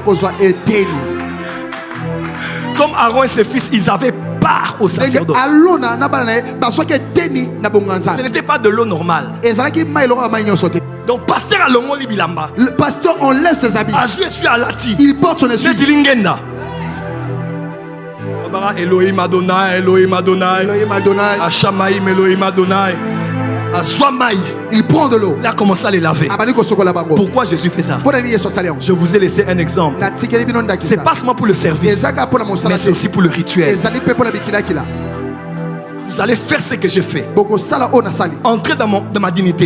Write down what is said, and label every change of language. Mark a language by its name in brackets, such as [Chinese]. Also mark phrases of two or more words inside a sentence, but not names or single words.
[French] Comme Aaron et ses fils, ils avaient part au sacerdoce. Ce n'était pas de l'eau normale. Donc, pasteur Alongo Libilamba, le pasteur enlève ses habits. Il porte son essuie. [Hebrew] אלוהים אדוני אלוהים אדוני, אלוהים אדוני, השמים אלוהים אדוני. [French] Il prend de l'eau. Il a commencé à les laver. Pourquoi Jésus fait ça? Je vous ai laissé un exemple. C'est pas seulement pour le service, mais c'est aussi pour le rituel. Vous allez faire ce que j'ai fait. Entrer dans ma dignité.